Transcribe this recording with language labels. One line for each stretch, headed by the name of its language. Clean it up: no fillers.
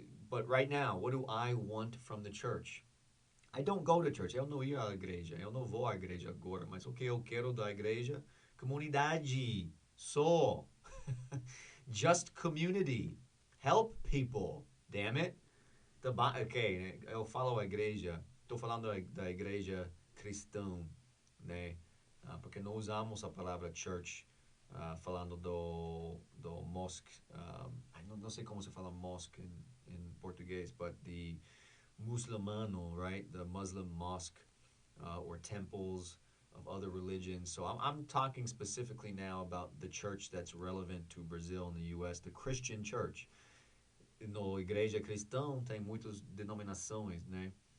English: But right now, what do I want from the church? I don't go to church.
Portuguese: Eu não ia à igreja. Eu não vou à igreja agora. Mas o que eu quero da igreja? Comunidade. Só.
English: Just community. Help people. Damn it.
Portuguese: Ok, eu falo a igreja. Estou falando da igreja cristã, né? Porque não usamos a palavra church falando do mosque. Não sei como se fala mosque in português,
English: but the Muslimano, right? The Muslim mosque or temples of other religions. So I'm talking specifically now about the church that's relevant to Brazil and the U.S., the Christian church.
Portuguese: No igreja cristã tem muitas denominações, né?